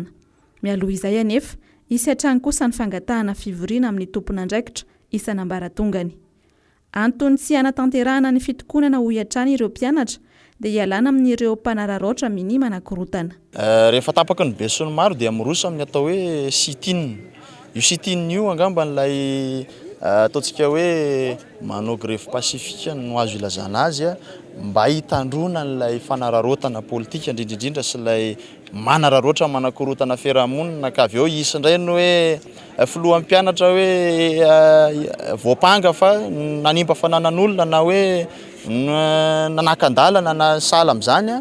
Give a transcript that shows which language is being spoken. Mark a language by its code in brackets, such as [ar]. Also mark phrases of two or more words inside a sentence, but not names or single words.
[mg] Mialoha izay anefa isy hatrany kosa ny fangatahana fivoriana amin'ny tompon'andraikitra isan'ambaratongany. Antony tsy anatanterahana ny fitokonana ho hiatrany ireo mpianatra dia hialana amin'ireo mpanararoatra minimana korotana. Rehefa tapaka ny be sy ny maro dia miroso amin'ny atao hoe sit-in. Io sit-in io angambany ataontsika hoe manao [fr] grève pacifique [mg] no azo ilazana azy mba hitandrona n'ilay fanararotana politika indrindrindrindra sy ilay manararoatra manakorotana fiarahamonina ka avy eo isy indray ny hoe filohan'ny mpianatra hoe voapanga fa nanimba fananan'olona na hoe nanakandalana na sala amin'izany.